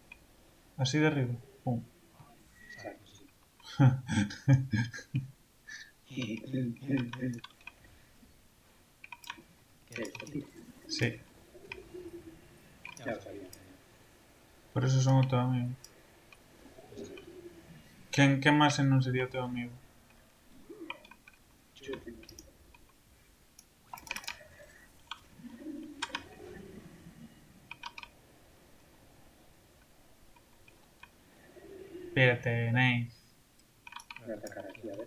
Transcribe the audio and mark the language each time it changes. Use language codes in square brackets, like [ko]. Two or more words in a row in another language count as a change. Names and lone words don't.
[es] Así de arriba. Pum. Exacto, sí. ¿Qué es esto, tío? Sí. Ya lo sabía. [gl] Por eso son o teu amigo. Exacto. Quen máis se non sería teu amigo? [es] Chupi. Espérate, Nate. Voy a atacar aquí, a ver.